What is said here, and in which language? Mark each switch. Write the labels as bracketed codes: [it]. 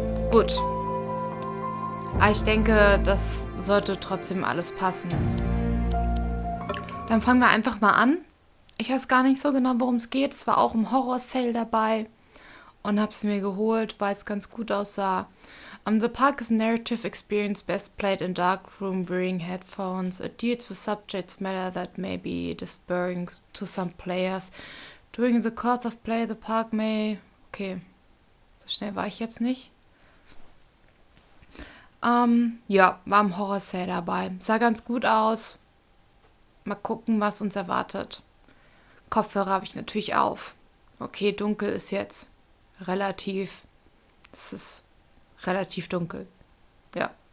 [de] Gut. Aber ich denke, das sollte trotzdem alles passen. Dann fangen wir einfach mal an. Ich weiß gar nicht so genau, worum es geht. Es war auch im Horror-Sale dabei und habe es mir geholt, weil es ganz gut aussah. [en] The Park is a narrative experience best played in dark room wearing headphones. It deals with subject matter that may be disturbing to some players. During the course of play, the park may... [de] Okay, so schnell war ich jetzt nicht. Ja, war im Horror-Sale dabei. Sah ganz gut aus. Mal gucken, was uns erwartet. Kopfhörer habe ich natürlich auf. Okay, dunkel ist jetzt relativ... Es ist relativ dunkel. Ja.